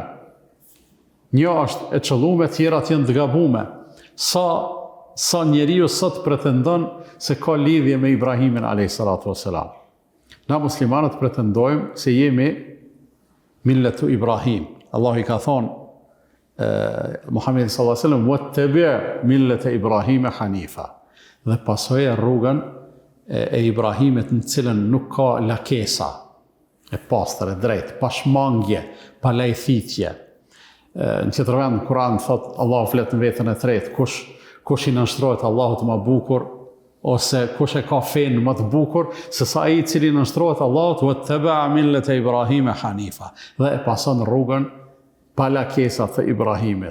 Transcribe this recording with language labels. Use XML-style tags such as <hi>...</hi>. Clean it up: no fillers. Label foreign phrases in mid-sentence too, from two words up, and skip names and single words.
<sq>Një është e qëllume, tjerat janë të gabume. Sa njeriu sot pretendon se ka lidhje me Ibrahimin a.s. Na muslimanët pretendojmë se jemi</sq> <ar>ملة إبراهيم.</ar> <sq>Allahu i ka thonë Muhamedi</sq> <ar>صلى الله عليه وسلم واتبع ملة إبراهيم حنيفا.</ar> <sq>Dhe pasoje rrugën e Ibrahimit në cilën nuk ka lakesa, e pastër, e drejtë, pa shmangje, pa lajthitje. Në tjetër vend në Kur'an thot Allahu flet në vetën e tretë, kush i nënshtrohet Allahut më bukur, ose kush e ka fenë më të bukur, se sa ai i cili nënshtrohet Allahut,</sq> <ar>واتبع ملة إبراهيم حنيفا,</ar> <sq>dhe e pason rrugën pa lakesa të Ibrahimit.</sq>